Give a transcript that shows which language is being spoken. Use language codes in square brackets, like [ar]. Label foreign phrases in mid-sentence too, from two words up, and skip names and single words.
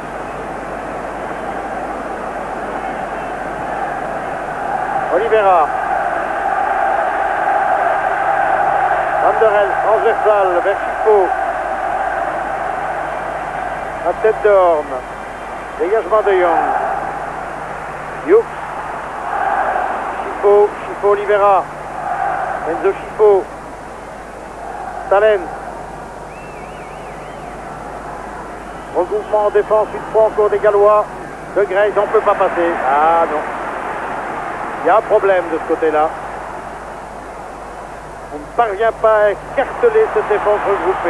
[fr] Oliveira. Van der Helst, transversal vers Chifo. À tête de Horn. Dégagement de Young. Hughes. Chifo, Oliveira. Enzo Chifo. Talen. Regroupement en défense, une fois encore des Gallois. De Grace, on ne peut pas passer. Ah non. Il y a un problème de ce côté-là. On ne parvient pas à écarteler cette défense regroupée.